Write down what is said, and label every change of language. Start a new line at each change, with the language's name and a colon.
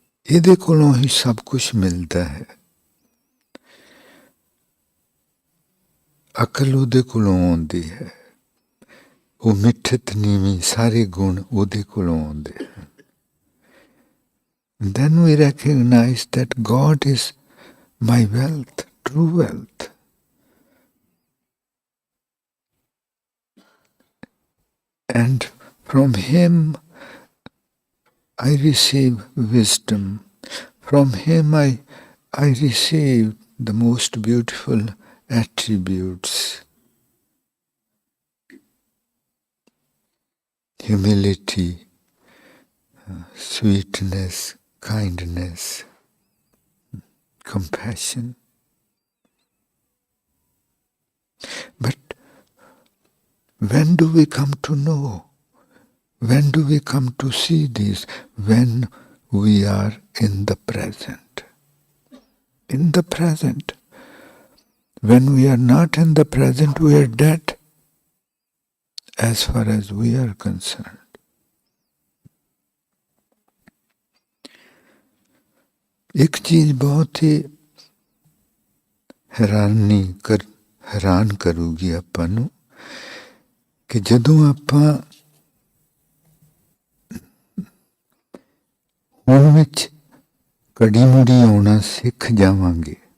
Punjabi: ਇਹਦੇ ਕੋਲੋਂ ਹੀ ਸਭ ਕੁਛ ਮਿਲਦਾ ਹੈ। ਅਕਲ ਉਹਦੇ ਕੋਲੋਂ ਆਉਂਦੀ ਹੈ। ਉਹ ਮਿੱਠਤ ਨੀਵੀਂ ਸਾਰੇ ਗੁਣ ਉਹਦੇ ਕੋਲੋਂ ਆਉਂਦੇ ਹਨ।
English: Then we recognize that God is my wealth, true wealth. And from Him I receive wisdom. From Him I receive the most beautiful attributes. Humility, sweetness, kindness, compassion. But when do we come to know? When do we come to see this? When we are in the present. In the present. When we are not in the present, we are dead as far as we are concerned.
Punjabi: ਇੱਕ ਚੀਜ਼ ਬਹੁਤ ਹੀ ਹੈਰਾਨ ਕਰੂਗੀ ਆਪਾਂ ਨੂੰ ਕਿ ਜਦੋਂ ਆਪਾਂ ਹੁਣ ਵਿੱਚ ਘੜੀ ਮੁੜੀ ਆਉਣਾ ਸਿੱਖ ਜਾਵਾਂਗੇ।